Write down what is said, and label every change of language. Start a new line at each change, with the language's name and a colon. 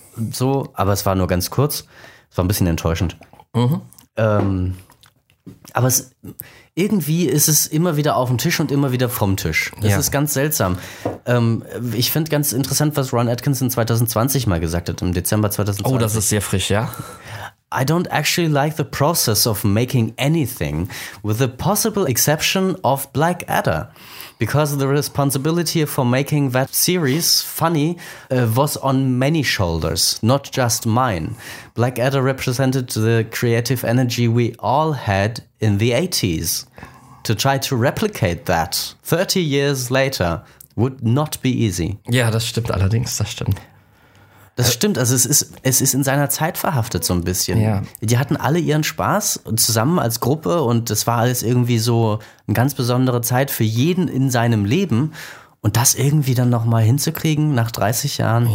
German: So, aber es war nur ganz kurz. Es war ein bisschen enttäuschend. Mhm. Aber es, irgendwie ist es immer wieder auf dem Tisch und immer wieder vom Tisch. Das, ja, ist ganz seltsam. Ich finde ganz interessant, was Ron Atkinson 2020 mal gesagt hat, im Dezember 2020. Oh, das ist sehr frisch, ja.
English: I don't actually like the process of making anything with the possible exception of Blackadder, because the responsibility for making that series funny was on many shoulders, not just mine. Blackadder represented the creative energy we all had in the 80s. To try to replicate that 30 years later would not be easy.
German: Ja, das stimmt allerdings, das stimmt. Das stimmt, also es ist in seiner Zeit verhaftet so ein bisschen. Ja. Die hatten alle ihren Spaß zusammen als Gruppe und das war alles irgendwie so eine ganz besondere Zeit für jeden in seinem Leben. Und das irgendwie dann nochmal hinzukriegen nach 30 Jahren,